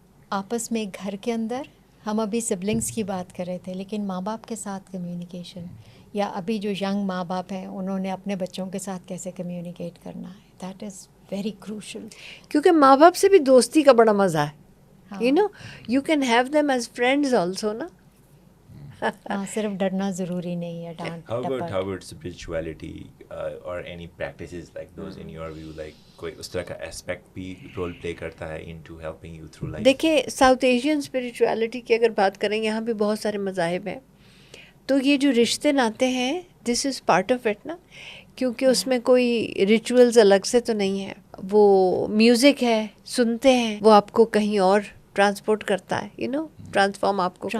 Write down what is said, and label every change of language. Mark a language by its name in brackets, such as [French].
[Urdu] آپس میں گھر کے اندر ہم ابھی سبلنگس کی بات کر رہے تھے، لیکن ماں باپ کے ساتھ کمیونیکیشن، یا ابھی جو ینگ ماں باپ ہیں انہوں نے اپنے بچوں کے ساتھ کیسے کمیونیکیٹ کرنا ہے، [English] That is very crucial. [Urdu] کیونکہ ماں باپ سے بھی دوستی کا بڑا مزہ ہے، [English] you know you can have them as friends also [Urdu] نا. ہاں، صرف ڈرنا ضروری نہیں ہے. ڈانٹ [English] How about spirituality or any practices like those in your view, like [Urdu] کوئی اس طرح کا [English] aspect بھی role play کرتا ہے into helping you through life؟ [Urdu] دیکھیں ساؤتھ ایشین اسپریچویلٹی کی اگر بات کریں، یہاں بھی بہت سارے مذاہب ہیں، تو یہ جو رشتے ناتے ہیں [English] this is part of it [Urdu] نا، کیونکہ اس میں کوئی ریچولز الگ سے تو نہیں ہے. وہ میوزک ہے، سنتے ہیں، وہ آپ کو کہیں اور ٹرانسپورٹ کرتا ہے، [English] you know transform [Urdu] آپ کو